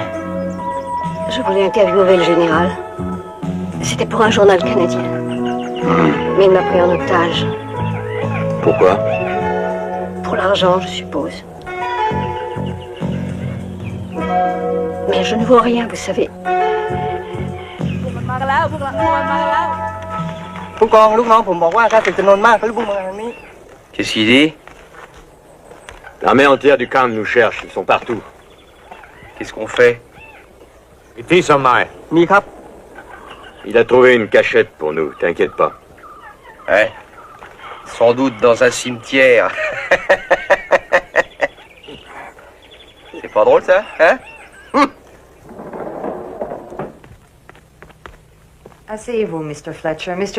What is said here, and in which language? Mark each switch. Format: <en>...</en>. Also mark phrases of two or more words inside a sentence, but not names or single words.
<fr>Je voulais interviewer le général. C'était pour un journal canadien. Mais il m'a pris en otage. Pourquoi? Pour l'argent, je suppose. Mais je ne vois rien, vous savez.</fr> <th>มากันแล้วพวกมันมากันแล้ว ผู้กองลูกน้องผมบอกว่าถ้าเป็นจำนวนมากเขาจะพุ่งมาทางนี้</th> <fr>Qu'est-ce qu'il dit? L'armée entière du camp nous cherche, ils sont partout. Qu'est-ce qu'on fait?</fr> <th>มีที่สมัย มีครับ</th> <fr>Il a trouvé une cachette pour nous, t'inquiète pas. Ouais. Sans doute dans un cimetière. C'est pas drôle, ça, hein? Asseyez-vous, Mr. Fletcher. Mr.</fr>